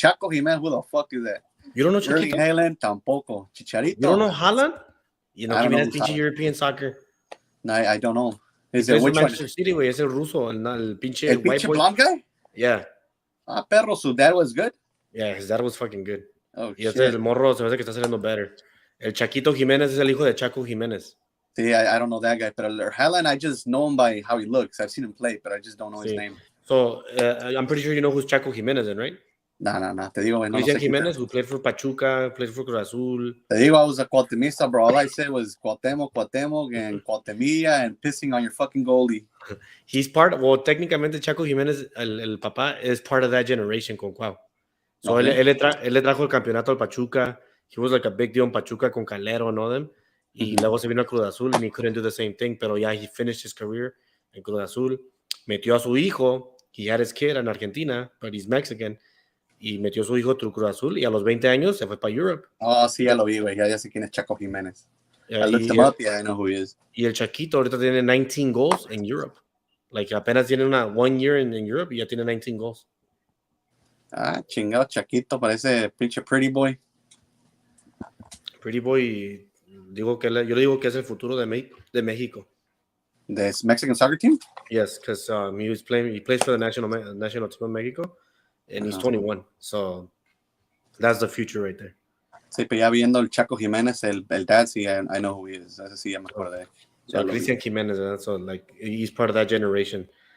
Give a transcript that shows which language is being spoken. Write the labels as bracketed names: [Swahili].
[English] Chaco Jiménez, who the fuck is that? You don't know Erling Chaquito? [Spanish] Haaland, tampoco. Chicharito. [English] You don't know Haaland? You know, Jiménez pinche European soccer. No, I don't know. Is it which Manchester City, güey? [Spanish] Es el ruso, el pinche el [English] white [Spanish] pinche [English] boy. blonde guy? Yeah. Perro, su dad was good? Yeah, his dad was fucking good. Oh, [Spanish] y este el morro se me hace que está saliendo better. El Chaquito Jiménez es el hijo de Chaco Jiménez. [English] Sí, I don't know that guy. But Haaland, I just know him by how he looks. I've seen him play, but I just don't know his name. So, I'm pretty sure you know who's Chaco Jiménez then, right? [Spanish] No. Te digo, güey. [English] Cristian Jiménez, who played for Pachuca, played for Cruz Azul. [Spanish] Te digo, [English] I was a Cuauhtemista, bro. All I said was Cuauhtémoc, and Cuauhtemilla, and pissing on your fucking goalie. He's técnicamente Chaco Jiménez, el papá, is part of that generation con Cuau. [Spanish] So, él le trajo el campeonato al Pachuca. [English] He was like a big deal in Pachuca con Calero and all them. [Spanish] Y luego se vino a Cruz Azul [English] and he couldn't do the same thing. [Spanish] Pero ya, [English] he finished his career [Spanish] en Cruz Azul. Metió a su hijo. [English] He had his kid in Argentina, but he's Mexican. [Spanish] Y metió a su hijo a Cruz Azul. Y a los 20 años se fue para Europe. Oh, sí, ya lo vi, güey. Ya sé quién es Chaco Jiménez. [English] I looked him up. Yeah, I know who he is. [Spanish] Y el Chaquito ahorita tiene 19 goals en Europe. Like, apenas tiene 1 year in Europe y ya tiene 19 goals. Chingado, Chaquito. Parece pinche pretty boy. Pretty boy, yo le digo que es el futuro de México. [English] The Mexican soccer team? Yes, because he plays for the national team of Mexico, and he's 21. So that's the future right there. [Spanish] Sí, pero ya viendo el Chaco Jiménez, el dad, sí, [English] I know who he is. [Spanish] Ese sí ya me acordé. [English] So Cristian Jiménez, so like he's part of that generation.